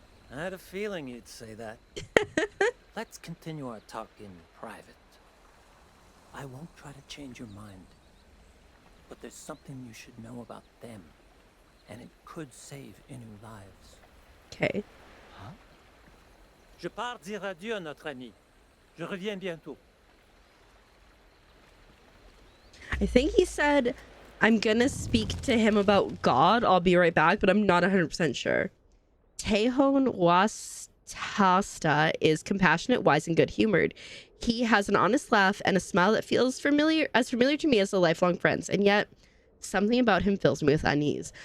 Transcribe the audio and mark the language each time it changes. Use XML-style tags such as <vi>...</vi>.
<en>I had a feeling you'd say that. Let's continue our talk in private. I won't try to change your mind. But there's something you should know about them. And it could save Innu lives. Okay. Huh?</en> <fr>Je pars dire adieu à notre ami. Je reviens bientôt.</fr> <en>I think he said, I'm gonna speak to him about God. I'll be right back, but I'm not 100% sure. Tehon Wastasta is compassionate, wise, and good-humored. He has an honest laugh and a smile that feels familiar to me as a lifelong friend, and yet something about him fills me with unease.</en>